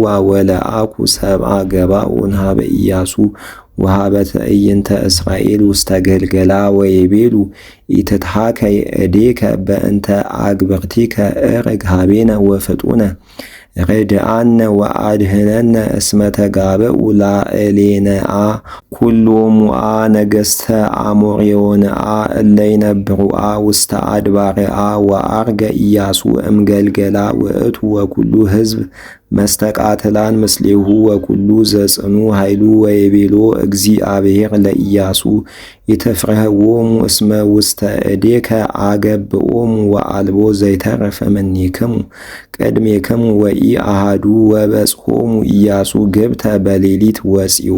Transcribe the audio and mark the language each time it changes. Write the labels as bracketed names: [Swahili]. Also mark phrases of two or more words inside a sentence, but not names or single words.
[Geez] ወለአኩ ሰብአ ገባኦን ሀበ ኢያሱ ወሀበ ትዕይንተ እስራኤል ውስተ ገልገላ ወይቤሉ ኢትትሐከይ እዴከ በእንተ አግብርቲከ እርግ ሀቤነ ወፍጡነ ርድአነ ወአድህነነ እስመ ተጋብኡ ላዕሌነአ ኩሎሙአ ነገሥተ አሞሬዎንአ እለ ይነብሩአ ውስተ አድባርአ ወአርገ ኢያሱ እምገልገላ ውእቱ ወኩሉ ሕዝብ መስተቃትላን ምስሌሁ ወኩሉ ዘጽኑ ኃይሉ ወይቤሎ እግዚአብሔር ለኢያሱ ይትፍርህዎሙ እስመ ውስተ እዴከ አገብኦሙ ወአልቦ ዘይተረፈ እምኔክሙ ቅድሜክሙ ወኢአሐዱ ወበጽሖሙ ኢያሱ ግብተ በሌሊት ወፂኦ